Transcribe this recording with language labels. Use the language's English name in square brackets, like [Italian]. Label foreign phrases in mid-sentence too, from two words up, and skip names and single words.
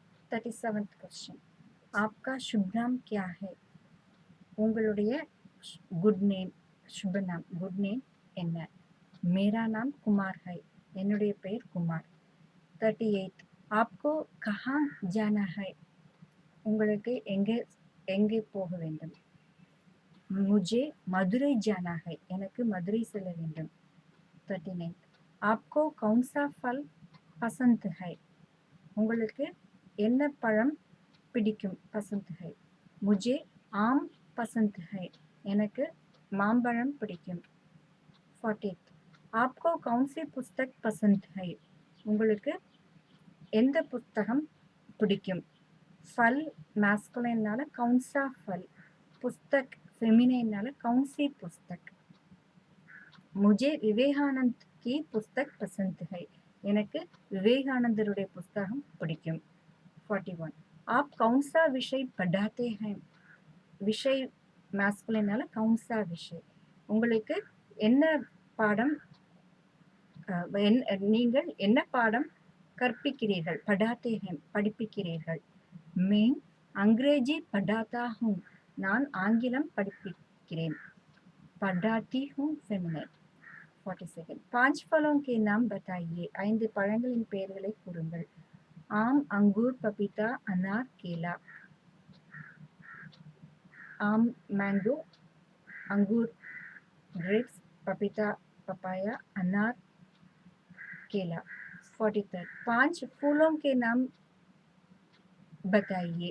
[English] 37th question. [Hindi] आपका शुभ नाम क्या है? [Tamil] உங்களுடைய [English] good name, [Hindi] शुभ नाम [English] good name [Tamil] என்ன? [Hindi] मेरा नाम कुमार है. [Tamil] என்னுடைய பெயர் குமார். 38. [Hindi] आपको कहाँ जाना है? [Tamil] உங்களுக்கு எங்கே போக வேண்டும்? [Hindi] मुझे मदुरै जाना है. [Tamil] எனக்கு மதுரை செல்ல வேண்டும். 39. [Hindi] आपको कौन सा फल पसंद है? [Tamil] உங்களுக்கு என்ன பழம் பிடிக்கும்? [Hindi] पसंद है. मुझे आम पसंद है. [Tamil] எனக்கு மாம்பழம் பிடிக்கும். 40. [Hindi] आपको कौन सी पुस्तक पसंद है? [Tamil] உங்களுக்கு எந்த புத்தகம் பிடிக்கும்? [Hindi] फल मैस्कुलिनனால कौन सा फल, पुस्तक फेमिनिनனால कौन सी पुस्तक. मुझे विवेकानंद की पुस्तक पसंद है. [Tamil] எனக்கு விவேகானந்தருடைய புத்தகம் பிடிக்கும். 41. [Hindi] आप कौन सा विषय पढ़ाते हैं? विषय मैस्कुलिनனால कौन सा विषय. [Tamil] உங்களுக்கு என்ன பாடம், நீங்கள் என்ன பாடம் கற்பிக்கிறீர்கள்? [Hindi] पढ़ाते हैं படிப்பிக்கிறீர்கள். मैं अंग्रेजी पढ़ाता हूँ. [Tamil] நான் ஆங்கிலம் படிப்பிக்கிறேன். [Hindi] पढ़ाती हूँ फेमिनिन. 42. 5 फलों के नाम बताइए. [Tamil] 5 பழங்களின் பெயர்களை கூறுங்கள். [Hindi] आम, अंगूर, पपीता, अनार, केला. आम मैंगो, अंगूर ग्रेप्स, पपीता पपाया, अनार केला. 43. 5 फूलों के नाम बताइए.